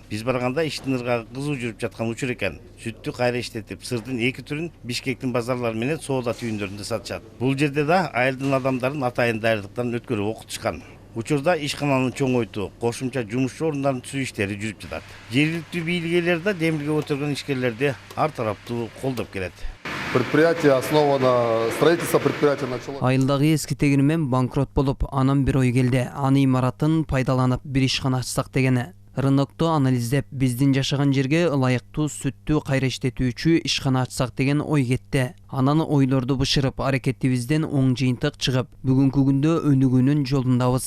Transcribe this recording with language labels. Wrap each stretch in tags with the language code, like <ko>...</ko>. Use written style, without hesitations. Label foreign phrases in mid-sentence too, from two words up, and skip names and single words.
<ky>Биз барганда иштин ыргагы кызуу жүрүп жаткан учур экен. Сүттү кайра иштетип, сырдын 2 түрүн Бишкектин базарлары менен соода түйүндөрүндө сатышат. Бул жерде да айылдын адамдарын атайын даярдыктан өткөрүп окутушкан. Учурда ишкананы чоңойтуу, кошумча жумушчу орундарын түзүү иштери жүрүп жатат. Жергиликтүү бийлик ээлери да демилге отурган ишкерлерди ар тараптуу колдоп келет.</ky> <ru>Предприятие основано, строительство предприятия начало.</ru> <ky>Айылдагы эски тегирмен банкрот болуп, анан бир ой келди. Аны имаратын пайдаланып бир ишкана ачсак дегени. Рынокту анализдеп, биздин жашаган жерге ылайыктуу сүттү кайра иштетүүчү ишкана ачсак деген ой кетти. Анан ойлорду бышырып, аракетибизден оң жыйынтык чыгып, бүгүнкү күндө өнүгүүнүн жолундабыз.</ky>